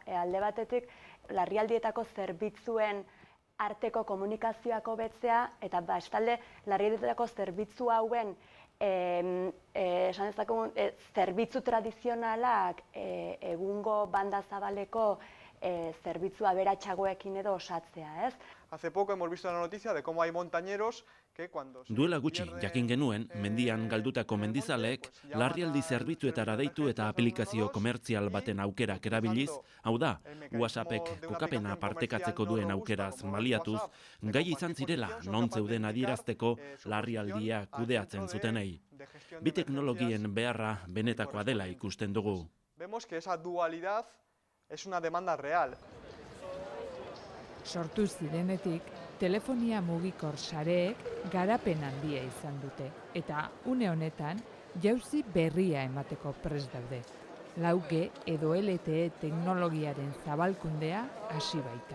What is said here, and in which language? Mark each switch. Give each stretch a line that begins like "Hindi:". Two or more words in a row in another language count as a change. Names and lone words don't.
Basque: Alde batetik, larrialdietako zerbitzuen arteko komunikazioak hobetzea, eta bestalde, larrialdietako zerbitzu hauen esan dezakegu zerbitzu tradizionalak egungo banda zabaleko zerbitzu aberatsagoekin edo osatzea, ez?
Spanish: Hace poco hemos visto la noticia de cómo hay montañeros que cuando
Basque: Duela gutxi jakin genuen, mendian galdutako mendizaleek larrialdi zerbitzuetara deitu eta aplikazio komertzial baten aukerak erabiliz, hau da, WhatsAppek kokapena partekatzeko duen aukeraz baliatuz, gai izan zirela non zeuden adierazteko larrialdia kudeatzen zutenei. Bi teknologien beharra benetakoa dela ikusten dugu.
Spanish: Vemos que esa dualidad es una demanda real.
Basque: Sortu zirenetik, telefonia mugikor sareek garapen handia izan dute, eta une honetan jauzi berria emateko prest daude. 4G edo LTE teknologiaren zabalkundea hasi baita.